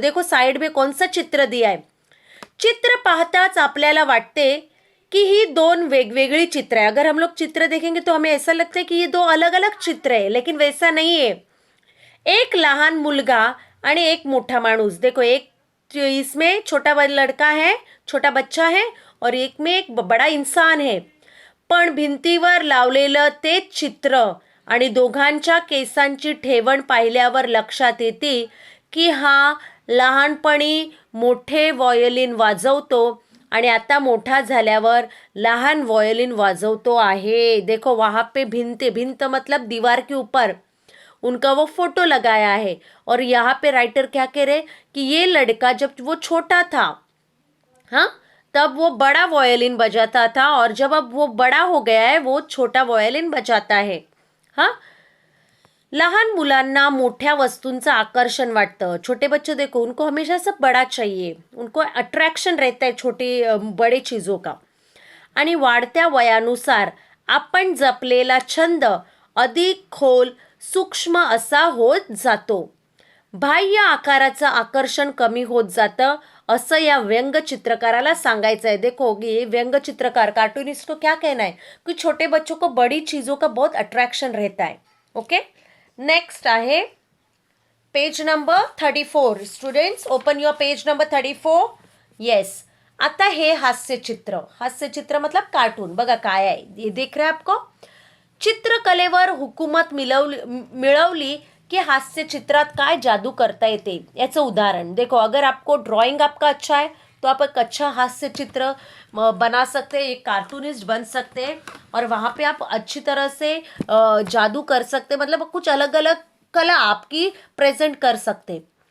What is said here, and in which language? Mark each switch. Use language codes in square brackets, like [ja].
[hi] देखो साइड में कौन सा चित्र दिया है. [mr] चित्र पाहताच आपल्याला वाटते कि ही 2 वेगवेगळी चित्र है. [hi] अगर हम लोग चित्र देखेंगे तो हमें ऐसा लगता है कि ये 2 अलग अलग चित्र है, लेकिन वैसा नहीं है. [mr] एक लहान मुलगा आणि एक मोठा माणूस. [hi] देखो, एक इसमें छोटा लड़का है, छोटा बच्चा है, और एक में एक बड़ा इंसान है. [mr] पण भिंतीवर लावलेलं तेच चित्र आणि दोघांच्या केसांची ठेवण पाहिल्यावर लक्षात येते की हा लहानपणी मोठे व्हायोलिन वाजवतो आणि आता मोठा झाल्यावर लहान व्हायोलिन वाजवतो आहे. [hi] देखो वहाँ पे भिंत मतलब दीवार के ऊपर उनका वो फोटो लगाया है. और यहाँ पे राइटर क्या कह रहे कि ये लड़का जब वो छोटा था, हाँ, तब वो बड़ा वायलिन बजाता था और जब अब वो बड़ा हो गया है वो छोटा वायलिन बजाता है. [mr] हाँ, लहान मुलांना मोठ्या वस्तूंचं आकर्षण वाटतं. [hi] छोटे बच्चे देखो उनको हमेशा सब बड़ा चाहिए, उनको अट्रॅक्शन रहता है छोटे बड़े चीजों का. [mr] आणि वाढत्या वयानुसार आपण जपलेला छंद अधिक खोल सूक्ष्म असा होत जातो. बाह्य आकाराचं आकर्षण कमी होत जातं असं या व्यंग चित्रकाराला सांगायचं है. [hi] देखो ये व्यंग चित्रकार कार्टूनिस्ट को क्या कहना है कि छोटे बच्चों को बड़ी चीजों का बहुत अट्रैक्शन रहता है. [en] Okay, next आहे page number 34. Students open your page number 34. [mr] Yes, आता हे हास्यचित्र मतलब कार्टून बघा काय आहे. [hi] ये देख रहे आपको. [mr] चित्रकलेवर हुकूमत मिळवली कि हास्य चित्रात काय जादू करता येते याचं उदाहरण. [hi] देखो अगर आपको ड्राइंग आपका अच्छा है तो आप एक अच्छा हास्य चित्र बना सकते हैं, एक कार्टूनिस्ट बन सकते हैं और वहाँ पे आप अच्छी तरह से जादू कर सकते, मतलब कुछ अलग अलग कला आपकी प्रेजेंट कर सकते.